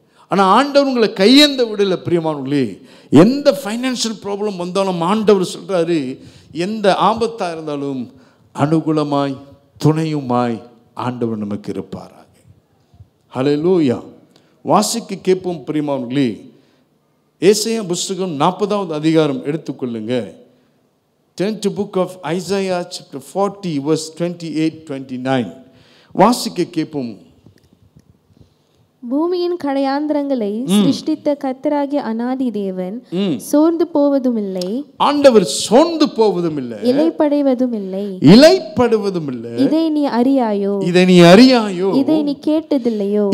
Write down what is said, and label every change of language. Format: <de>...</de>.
<ta>ஆனால் ஆண்டவர் உங்களை கையேந்த விடலை பிரியமானவர்களே. எந்த ஃபைனான்ஷியல் ப்ராப்ளம் வந்தாலும் ஆண்டவர் சொல்கிறாரு, எந்த ஆபத்தாக இருந்தாலும் அனுகூலமாய் துணையுமாய் ஆண்டவர் நமக்கு இருப்பாராக. ஹல்லேலூயா. வாசிக்க கேட்போம் பிரியமானவர்களே. ஏசாயா புஸ்தகம் 40வது அதிகாரம் எடுத்துக்கொள்ளுங்க.</ta> <en>Turn to book of Isaiah chapter 40 verse 28-29.</en> <ta>வாசிக்க கேட்போம். பூமியின் கடையாந்திரங்களை சிருஷ்டித்த கர்த்தராகிய அநாதி தேவன் சோர்ந்து போவதும் இல்லை, ஆண்டவர் சோர்ந்து போவதும் இல்லை, இளைப்படைவதும் இல்லை, இளைப்படுவதும் இல்லை. இதை நீ அறியாயோ, இதை நீ அறியாயோ, இதை நீ கேட்டதில்லையோ,</ta>